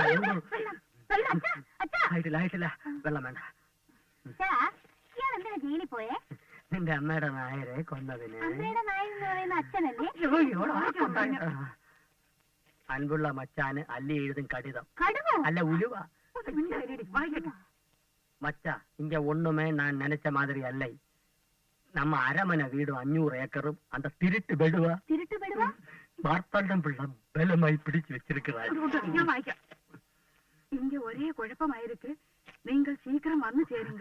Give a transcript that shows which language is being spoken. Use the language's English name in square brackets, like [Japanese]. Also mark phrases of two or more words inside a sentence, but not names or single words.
[Malayalam] ആയിട്ടില്ല. വെള്ളം വേണ്ട. ഇയാളെന്തിനാ ജയിലിൽ പോയേ? നിന്റെ അമ്മയുടെ നായരെ കൊന്നതിന്. അമ്മയുടെ നായെന്ന് പറയുന്ന അച്ഛനല്ലേ? [Tamil] அன்புள்ள மச்சானுக்கு அல்லி எழுதும் கடிதம். [Malayalam] അല്ല ഉലുവ. [Tamil] மச்சா இங்க ஒண்ணுமே நான் நினைச்ச மாதிரி அல்ல. நம்ம அரமனை வீடும் 500 ஏக்கரும் அந்த திருட்டு பெடுவா மார்த்தாண்டம் பிள்ளை பலமாய் பிடிச்சு வச்சிருக்கிறார். இங்க ஒரே குழப்பமாயிருக்கு. நீங்கள் சீக்கிரம் வந்து சேருங்க.